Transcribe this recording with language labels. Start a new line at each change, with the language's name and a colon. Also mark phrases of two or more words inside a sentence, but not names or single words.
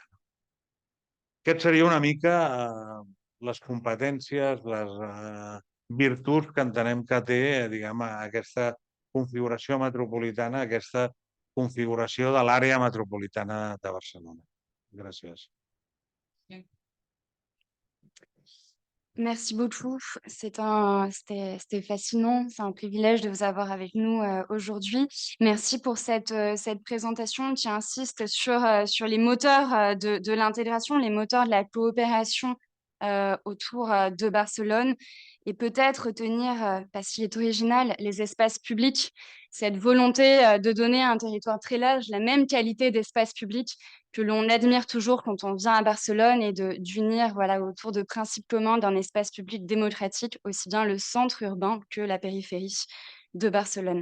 Catalan: Aquest seria una mica les competències, les virtuts que entenem que té, diguem, aquesta configuració metropolitana, aquesta configuració de l'àrea metropolitana de Barcelona. Gràcies.
French: Merci beaucoup. C'était fascinant. C'est un privilège de vous avoir avec nous aujourd'hui. Merci pour cette présentation qui insiste sur les moteurs de l'intégration, les moteurs de la coopération autour de Barcelone et peut-être retenir, parce qu'il est original, les espaces publics, cette volonté de donner à un territoire très large la même qualité d'espace public que l'on admire toujours quand on vient à Barcelone et d'unir autour de principes communs d'un espace public démocratique, aussi bien le centre urbain que la périphérie de Barcelone.